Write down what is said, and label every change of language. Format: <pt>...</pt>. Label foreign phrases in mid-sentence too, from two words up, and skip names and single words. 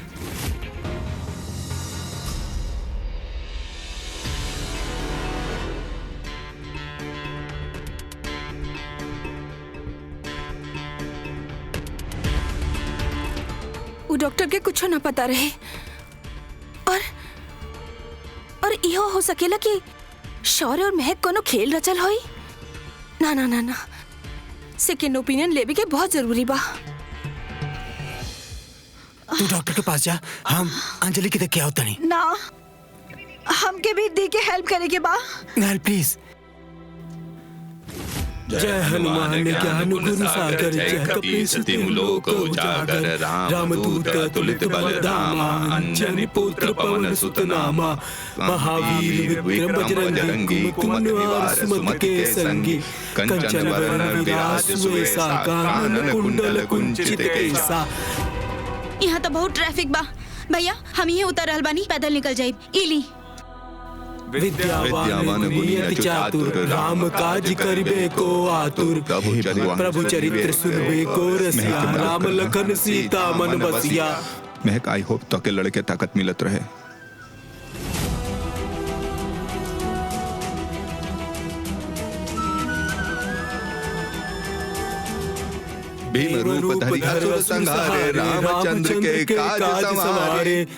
<bho>वो डॉक्टर के कुछ ना पता रहे और इहो हो सकेला कि शौर्य और महक कोनो खेल रचल होई। ना ना ना ना, सेकेंड ओपिनियन लेवे के बहुत जरूरी बा। तू डॉक्टर के पास जा, हम अंजलि के देख के आवता नहीं। ना, हमके भी दी के हेल्प करे के बा। नेहल प्लीज।</bho> <awa>जय हनुमान ज्ञान गुण सागर, जय कपीस तिहु लोक उजागर, रामदूत तुलित बल धामा, अंजनी पुत्र पवन सुत नामा, महावीर विक्रम बजरंगी, कुमति निवार सुमति के संगी, कंचन वरण विराज सुवेसा, कानन कुंडल कुंचित केसा।</awa> <bho>यहाँ तो बहुत ट्रैफिक बा। भैया, हम ये उतर रहल बानी, पैदल निकल जाए। इली</bho> <awa>विद्यावान गुणी अति चातुर, राम काज करिबे को आतुर, प्रभु चरित्र सुनबे को रसिया, राम लखन सीता मन बसिया।</awa> <bho>महक,</bho> <en>I hope</en> <bho>तो के लड़के ताकत मिलत रहे।</bho> <awa>भीम रूप धरि असुर संहारे, रामचंद्र के काज संवारे।</awa>